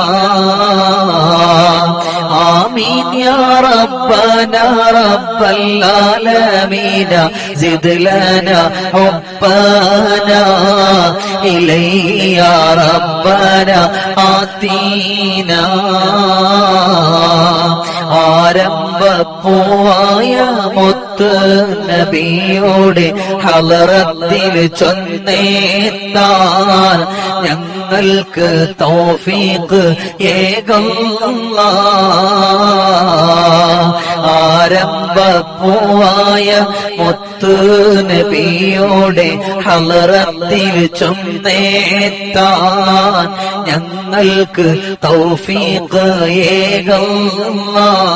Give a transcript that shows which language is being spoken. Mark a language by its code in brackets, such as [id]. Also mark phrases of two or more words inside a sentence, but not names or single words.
[ar] آمين يا ربنا رب العالمين زد لنا حبنا إليه يا ربنا آتينا [ml] ആരംഭപ്പൂവായ മുത്ത് നബിയോടെ ഹളറത്തിൽ ചൊന്നേത്താൻ ഞങ്ങൾക്ക് തൗഫീഖ് ഏകല്ലാഹ് ആരംഭപ്പൂവായ മുത്ത് നബിയോടെ ഹളറത്തിൽ ചൊന്നേത്താൻ ഞങ്ങൾക്ക് തൗഫീഖ് ഏകല്ലാഹ്